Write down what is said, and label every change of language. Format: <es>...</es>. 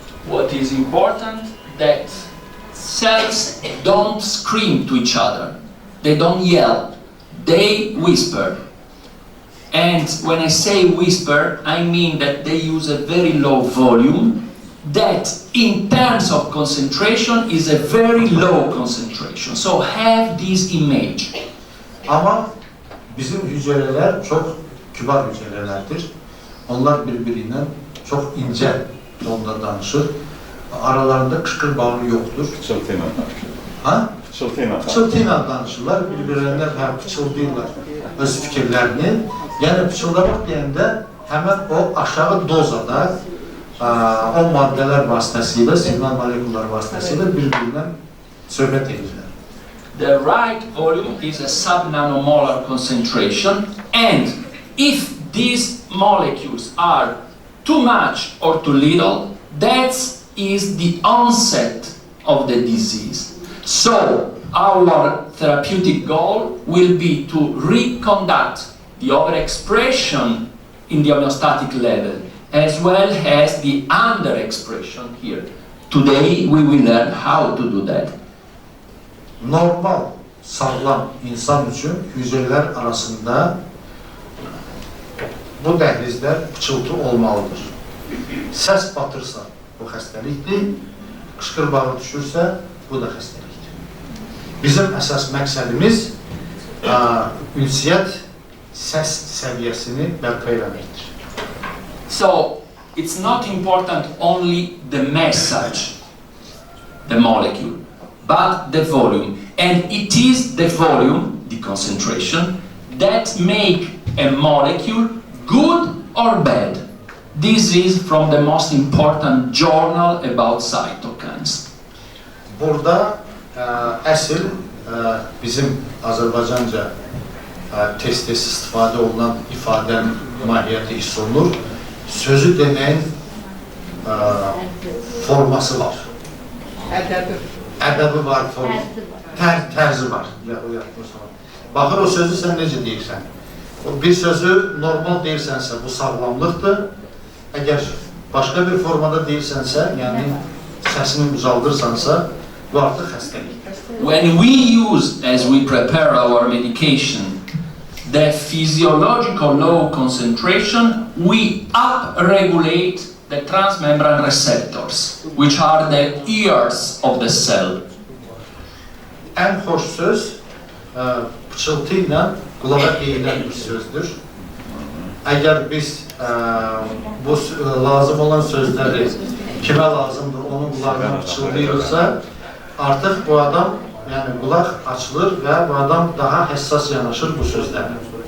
<en>What is important that cells don't scream to each other, they don't yell, they whisper. And when I say whisper, I mean that they use a very low volume that in terms of concentration is a very low concentration. So have this image.</en> <az>Amma bizim hüceyrələr çox kübar hüceyrələrdir. Onlar bir-birindən çox incə tonda danışır. Aralarında qışqır bağı yoxdur. Pıçıltıyla danışır. Ha? Pıçıltıyla danışırlar, bir-birlərindən pıçıldayırlar öz fikirlərini. Yəni pıçıldamaq deyəndə həmən o aşağı dozada o maddələr vasitəsilə, siqnal molekullar vasitəsilə bir-birindən söhbət edirlər.</az> <en>The right volume is a subnanomolar concentration, and if these molecules are too much or too little, that is the onset of the disease. So our therapeutic goal will be to reconduct the overexpression in the homeostatic level as well as the underexpression here. Today we will learn how to do that.</en> <az>Normal, sağlam insan üçün hüceyrələr arasında bu dəhlizlər pıçıltı olmalıdır. Səs batırsa bu xəstəlikdir, qışqır bağı düşürsə bu da xəstəlikdir. Bizim əsas məqsədimiz ünsiyyət səs səviyyəsini bərpa etməkdir.</az> <en>So it's not important only the message, the molecule, but the volume. And it is the volume, the concentration, that make a molecule good or bad. This is from the most important journal about cytokines.</en> <az>Burada əsl bizim Azərbaycanca tez-tez istifadə olunan ifadənin mahiyyəti hiss olunur. Sözü deməyin forması var. Ədəbi var, tərzi var. Baxır o sözü sən necə deyirsən. Bir sözü normal deyirsənsə bu sağlamlıqdır. Əgər başqa bir formada deyirsənsə, yəni səsini uzaldırsansa, bu artıq xəstəlikdir.</az> <en>When we use, as we prepare our medication, the physiological low concentration, we upregulate the transmembrane receptors, which are the ears of the cell.</en> <az>Ən xoş söz pıçıltı ilə qulağa deyilən bir sözdür. Əgər biz bu lazım olan sözləri kimə lazımdır, onun qulağına pıçıldayırsa, artıq bu adam, yəni qulaq açılır və bu adam daha həssas yanaşır bu sözlərə.</az>